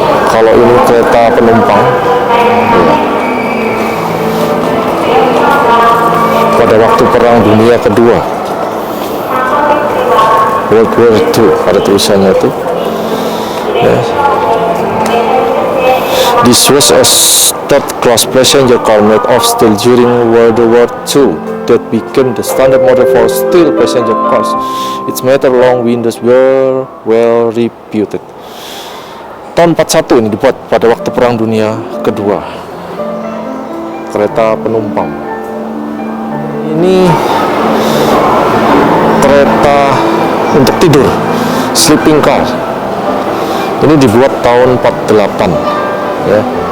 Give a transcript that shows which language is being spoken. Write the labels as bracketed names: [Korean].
[Indonesian] Kalau ini kereta penumpang ya. Pada waktu Perang Dunia Kedua, World War II, ada tulisannya itu ya. [English] This was a third-class passenger car made of steel during World War II that became the standard model for steel passenger cars. Its metal long windows were well reputed. [Indonesian] Tahun 41 ini dibuat pada waktu Perang Dunia Kedua. Kereta penumpang. Ini kereta untuk tidur, sleeping car. Ini dibuat tahun 48 ya.